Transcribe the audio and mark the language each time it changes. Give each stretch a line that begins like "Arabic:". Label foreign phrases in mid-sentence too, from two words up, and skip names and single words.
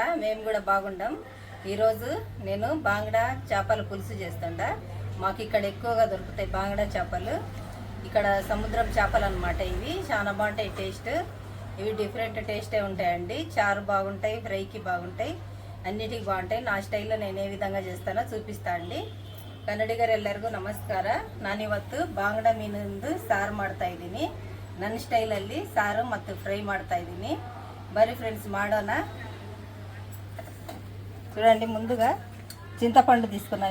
Telugu: మేము కూడా బాగుండాం. ఈరోజు నేను బాంగడా చేపల పులుసు చేస్తుండా. మాకు ఇక్కడ ఎక్కువగా దొరుకుతాయి బాంగడా చేపలు. ఇక్కడ సముద్రం చేపలు అనమాట. ఇవి చాలా బాగుంటాయి టేస్ట్. ఇవి
English: different taste
Telugu: ఉంటాయండి. చారు బాగుంటాయి, ఫ్రైకి బాగుంటాయి, అన్నిటికి బాగుంటాయి. నా స్టైల్లో నేను ఏ విధంగా చేస్తానో చూపిస్తా అండి.
Kannada: ಕನ್ನಡಿಗರೆಲ್ಲರಿಗೂ ನಮಸ್ಕಾರ. ನಾನಿವತ್ತು ಬಾಂಗಡ ಮೀನಿಂದು ಸಾರು ಮಾಡ್ತಾ ಇದ್ದೀನಿ. ನನ್ನ ಸ್ಟೈಲಲ್ಲಿ ಸಾರು ಮತ್ತು ಫ್ರೈ ಮಾಡ್ತಾ ಇದ್ದೀನಿ. ಬರೀ ಫ್ರೆಂಡ್ಸ್ ಮಾಡೋಣ.
Telugu: చూడండి, ముందుగా చింతపండు తీసుకున్నా.